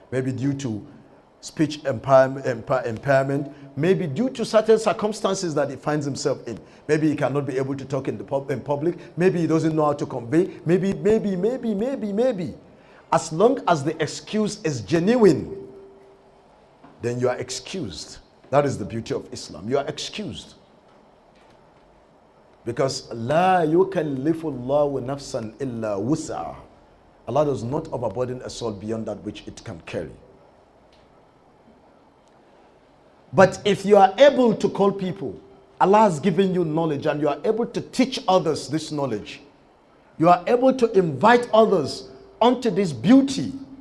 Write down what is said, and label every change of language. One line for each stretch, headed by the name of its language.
English: Maybe due to speech impairment, maybe due to certain circumstances that he finds himself in. Maybe he cannot be able to talk in public. Maybe he doesn't know how to convey. Maybe. As long as the excuse is genuine, then you are excused. That is the beauty of Islam. You are excused. Because
Arabic: لا يكلف الله نفسا إلا وسعها.
English: Allah does not overburden a soul beyond that which it can carry. But if you are able to call people, Allah has given you knowledge and you are able to teach others this knowledge. You are able to invite others onto this beauty.